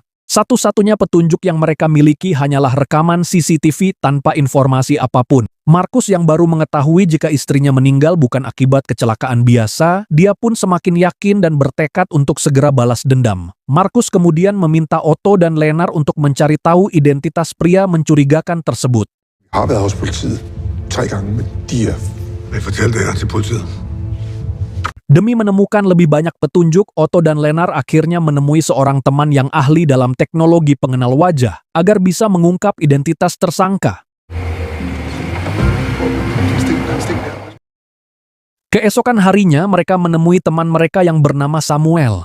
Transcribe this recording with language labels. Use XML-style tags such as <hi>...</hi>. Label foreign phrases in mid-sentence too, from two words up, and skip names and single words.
<id>Satu-satunya petunjuk yang mereka miliki hanyalah rekaman CCTV tanpa informasi apapun. Markus yang baru mengetahui jika istrinya meninggal bukan akibat kecelakaan biasa, dia pun semakin yakin dan bertekad untuk segera balas dendam. Markus kemudian meminta Otto dan Lenar untuk mencari tahu identitas pria mencurigakan tersebut.</id> <da>Jeg har været hos politiet 3 gange, men de er... Hvad fortalte jeg til politiet?</da> <id>Demi menemukan lebih banyak petunjuk, Otto dan Lenar akhirnya menemui seorang teman yang ahli dalam teknologi pengenal wajah agar bisa mengungkap identitas tersangka. Keesokan harinya mereka menemui teman mereka yang bernama Samuel.</id>